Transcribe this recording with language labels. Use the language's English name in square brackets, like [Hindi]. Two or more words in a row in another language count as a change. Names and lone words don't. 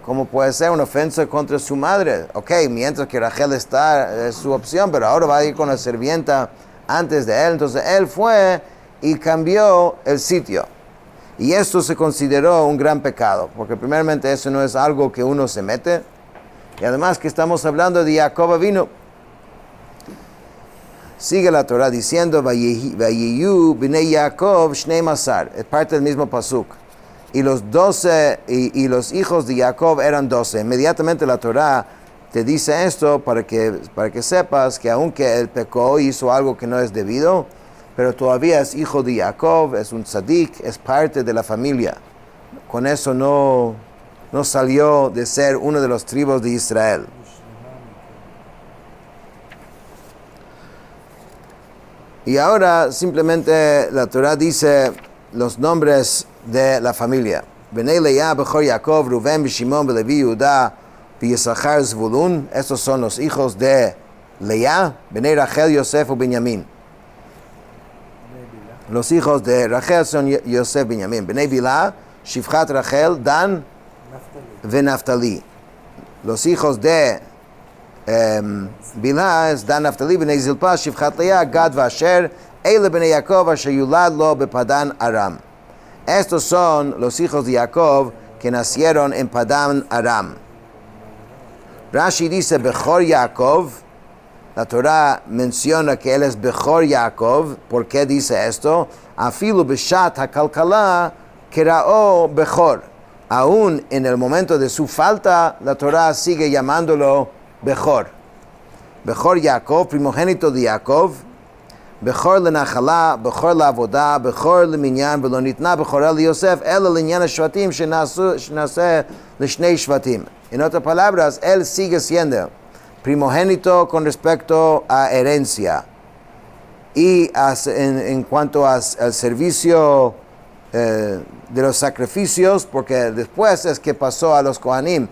[Spanish] ¿Cómo puede ser una ofensa contra su madre? Ok, mientras que Rachel está, es su opción, pero ahora va a ir con la sirvienta antes de él. Entonces él fue y cambió el sitio. Y esto se consideró un gran pecado, porque primeramente eso no es algo que uno se mete. Y además que estamos hablando de Jacob vino. Sigue la Torah diciendo, [Hebrew] ויהיו בני יעקב שנים עשר. [Spanish] Es parte del mismo pasuk. Y los 12 y los hijos de Jacob eran 12. Inmediatamente la Torah te dice esto para que sepas que aunque él pecó y hizo algo que no es debido, pero todavía es hijo de Jacob, es un tzadik, es parte de la familia. Con eso no salió de ser uno de los tribus de Israel. Y ahora simplemente la Torah dice los nombres de la familia. [Hebrew] בני לאה, בכור יעקב, ראובן, שמעון, לוי, יהודה, יששכר, זבולון. [Spanish] Estos son los hijos de Leah. [Hebrew] בני רחל, Yosef y Benjamín. [Spanish] Los hijos de Rachel son Yosef y Benjamín. [Hebrew] בני בלהה, שפחת רחל, Dan y Naftali. [Spanish] Los hijos de Bilhá es Dan, [Hebrew] Naftali, בני זלפה, שפחת לאה, Gad y Asher. אלה בני יעקב, אשר יולד לו בפדן ארם. [Spanish] Estos son los hijos de Jacob que nacieron en Padan Aram. Rashi dice [Hebrew] בכור יעקב. [Spanish] La Torah menciona que él es [Hebrew] בכור יעקב. [Spanish] ¿Por qué dice esto? [Hebrew] אפילו בשעת הקלקלה קראו בכור. [Spanish] Aún en el momento de su falta, la Torah sigue llamándolo Bechor. [Hebrew] בכור יעקב, [Spanish] primogénito de Jacob. [Hebrew] בכור לנחלה, בכור לעבודה, בכור למנין, ולא ניתנה בכורה ליוסף, אלא לענין השבטים שנעשה לשני שבטים. [Spanish] En otras palabras, él sigue siendo primogénito con respecto a herencia. Y en cuanto al servicio de los sacrificios, porque después es que pasó a los Kohanim.